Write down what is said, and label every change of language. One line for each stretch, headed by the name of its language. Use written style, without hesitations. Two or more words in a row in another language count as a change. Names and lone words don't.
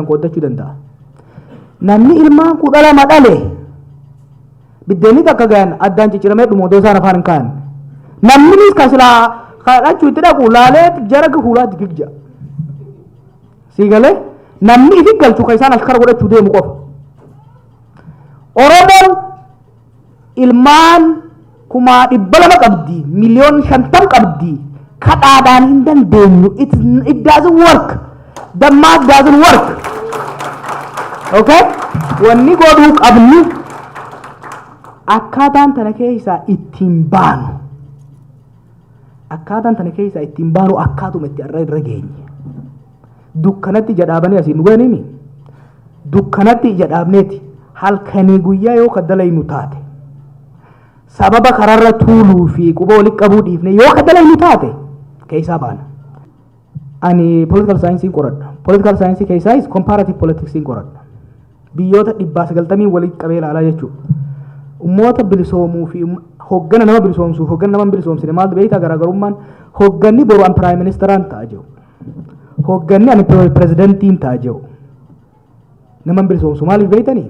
Oromo: qooddachuu danda'a namni ilmaan kudha lama dhale biddeenni takka gahan addaan cicciramee dhumoo doosaan afaan hin kaa'an namni ka silaa kadhachuu itti dhaqu laalee jara fuulaatti gigja sii galee namni ifi galchu ka isaan ashkara godhachuu deemu qofa Oromoon ilmaan 200,000 qabdi miliyoon 50 qabdi kadhaadhaan hin dandeenyu.
English: It doesn't work. The math doesn't work. Okay?
Oromo: Wanni godhuu qabnu akkaataan tana keessaa ittiin baanu. Akkaataan tana keessaa ittiin baanu akkaatuma itti irra geenye. Dukkanatti jedhaabanii asiin dhuganimi. Dukkanatti jedhaabneeti halkanii guyyaa yoo kaddalaynu taate. Sababa kararra tuuluu fi quba walitti qabuu dhiifne yoo kaddalaynu taate keessaa baana. Ani
English: political science
Oromo: qoradha.
English: Political science
Oromo: keessaa
English: is comparative politics
Oromo: qoradha. Biyyoota 190 walitti qabee ilaalaa jechuudha. Ummoota bilisoomuu fi hoggana nama bilisoomsuuf hoggana nama bilisoomsine maal beektaa garaagarummaan hogganni boru an prime ministeraan ta'a jiru. Hogganni ani prezidentiin ta'a jiru. Nama bilisoomsu maaliif beektanii?